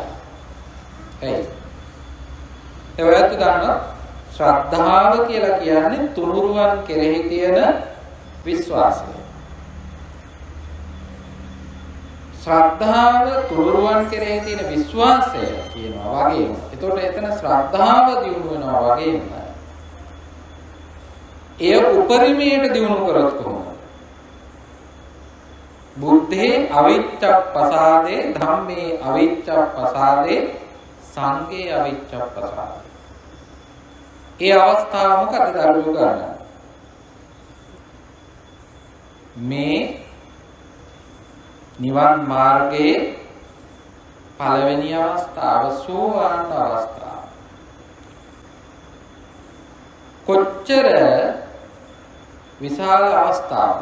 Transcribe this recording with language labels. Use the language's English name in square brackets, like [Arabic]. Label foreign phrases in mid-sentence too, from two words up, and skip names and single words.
[Sinhala] ඒ ඔයත් දන්නවා ශ්‍රද්ධාව කියලා කියන්නේ තුනුරුවන් කෙරෙහි තියෙන විශ්වාසය. ශ්‍රද්ධාව තුනුරුවන් කෙරෙහි තියෙන විශ්වාසය කියනවා වගේම. එතකොට එතන ශ්‍රද්ධාව දියුණු වෙනවා වගේම. එය උපරිමයට දියුණු කරොත් කොහොමද? [Pali] බුද්ධේ අවිච්ඡප්පසාදේ ධම්මේ අවිච්ඡප්පසාදේ සංඝේ අවිච්ඡප්පසාදේ. [Sinhala] ඒ අවස්ථාව මොකද දරුවෝ ගන්න? මේ නිවන් මාර්ගයේ පළවෙනි අවස්ථාව සෝවාන් අවස්ථාව. කොච්චර විශාල අවස්ථාවක්.